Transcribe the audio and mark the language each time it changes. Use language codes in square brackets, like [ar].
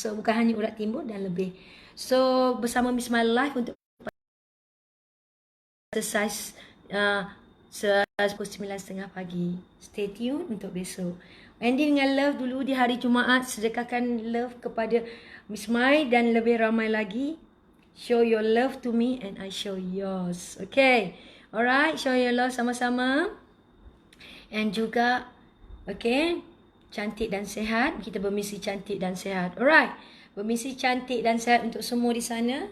[ms] So bukan hanya urat timbul dan lebih. So bersama Miss Mai live untuk exercise pukul 9.30 pagi. [en] Stay tune [ms] untuk besok. Ending dengan love dulu di hari Jumaat. Sedekahkan love kepada Miss Mai dan lebih ramai lagi. [en] Show your love to me and I show yours. Okay. Alright. Show your love [ms] sama-sama. And juga, okay, cantik dan sehat. Kita bermisi cantik dan sehat. Alright. Bermisi cantik dan sehat untuk semua di sana.